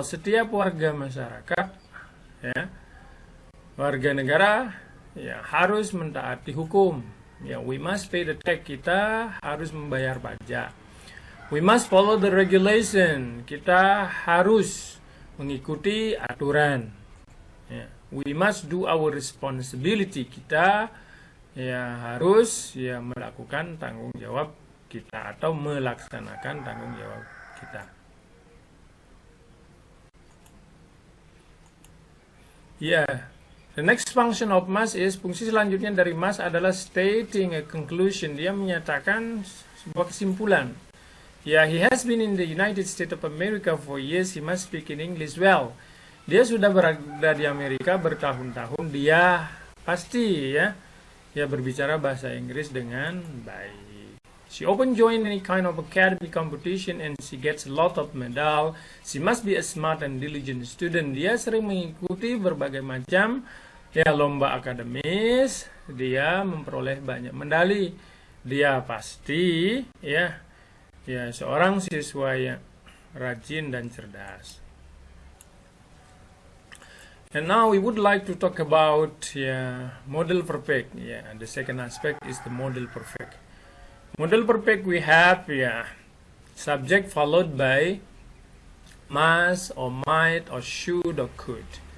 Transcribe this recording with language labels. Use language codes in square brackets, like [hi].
[id] Setiap warga masyarakat, warga negara, harus mentaati hukum. [en] Ya, we must pay the tax. [id] Kita harus membayar pajak. [en] We must follow the regulation. [id] Kita harus mengikuti aturan. [en] We must do our responsibility. [id] Kita harus melakukan tanggung jawab kita atau melaksanakan tanggung jawab kita. [en] The next function of must is, [id] fungsi selanjutnya dari must adalah [en] stating a conclusion. [id] Dia menyatakan sebuah kesimpulan. [en] He has been in the United States of America for years. He must speak in English well. [id] Dia sudah berada di Amerika bertahun-tahun. Dia pasti berbicara bahasa Inggris dengan baik. [en] She often join any kind of academic competition and she gets a lot of medal. She must be a smart and diligent student. [id] Dia sering mengikuti berbagai macam lomba akademis. Dia memperoleh banyak medali. Dia pasti seorang siswa yang rajin dan cerdas. [en] And now we would like to talk about model perfect. The second aspect is the model perfect. Model perfect, we have subject followed by must or might or should or could.